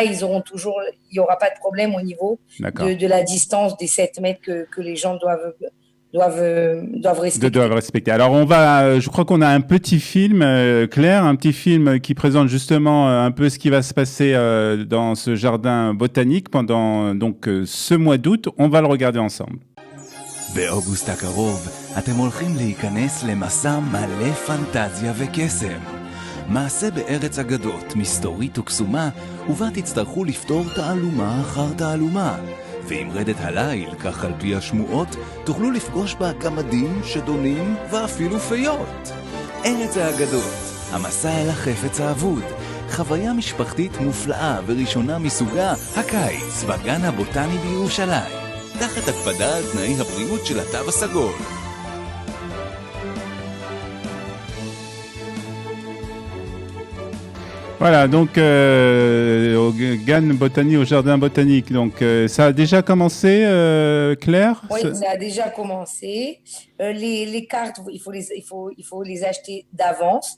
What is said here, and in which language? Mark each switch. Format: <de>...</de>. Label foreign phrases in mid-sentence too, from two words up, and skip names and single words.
<fr>Il n'y aura pas de problème au niveau de la distance des 7 mètres que les gens doivent respecter. Alors, je crois qu'on a un petit film, Claire, un petit film qui présente justement un peu ce qui va se passer dans ce jardin botanique pendant ce mois d'août. On va le regarder ensemble.</fr> <he>באוגוסט הקרוב אתם הולכים להיכנס למסע מלא פנטזיה וקסם. מעשה בארץ אגדות, מסתורית וקסומה, ובה תצטרכו לפתור תעלומה אחר תעלומה. ואם רדת הליל, כך על פי השמועות, תוכלו לפגוש בה גמדים, שדונים ואפילו פיות. ארץ האגדות, המסע אל החפץ האבוד, חוויה משפחתית מופלאה וראשונה מסוגה, הקיץ בגן הבוטני בירושלים, תחת הקפדה על תנאי הבריאות של התו הסגול.</he> <fr>Voilà, donc au GAN Botanique, au Jardin Botanique. Donc ça a déjà commencé, Claire? Oui, ça a déjà commencé. Les cartes, il faut les acheter d'avance.</fr>